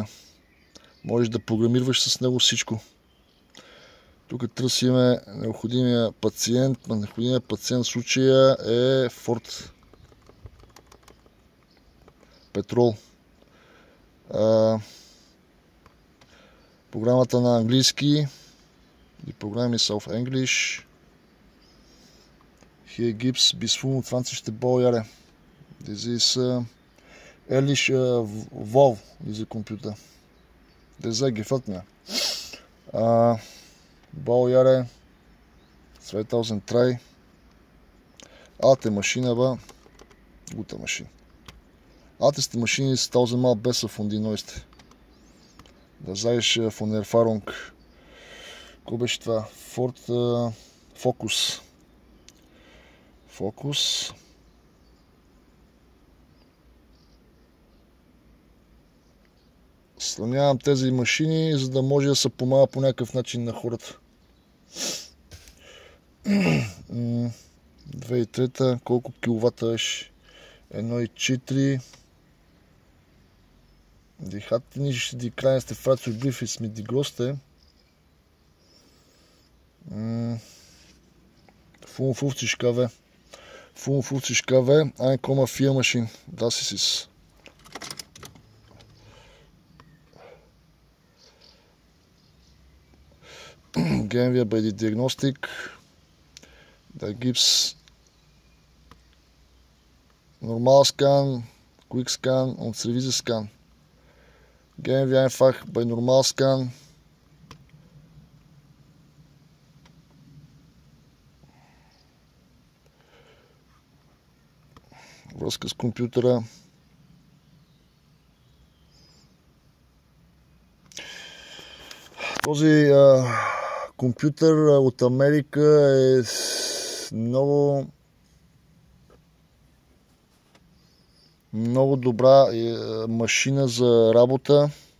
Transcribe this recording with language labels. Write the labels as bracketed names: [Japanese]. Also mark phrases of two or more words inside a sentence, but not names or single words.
[Bulgarian] Можеш да програмираш с него всичко. Тук търсиме необходимия пациент. Необходимия пациент в случая е Ford Petrol. Програмата на английски. [German] Die Programm ist auf Englisch. Hier gibt es bis 25. Baujahre. Das ist ehrlich wow, diese Computer. Das sehr gefällt mir. Baujahre 2003. Alte Maschine, aber gute Maschine. Älteste Maschine ist 1000-mal besser von die neueste. Das sage ich von Erfahrung. [Bulgarian] Какво беше това? Ford Focus. Focus. Сравнявам тези машини, за да може да се помага по някакъв начин на хората. 2003, колко киловата беше? 1,4. [German] Die hat nicht die kleinste Fahrzeugbrief ist mit die größte. 55 kW. 55 kW, 1,4 Maschine. Das ist es. Gehen wir bei der Diagnostik. Da gibt es Normalscan, Quickscan und Service-Scan. Gehen wir einfach bei Normalscan. [Bulgarian] Връзка с компютъра. Този компютър от Америка е много добра машина за работа.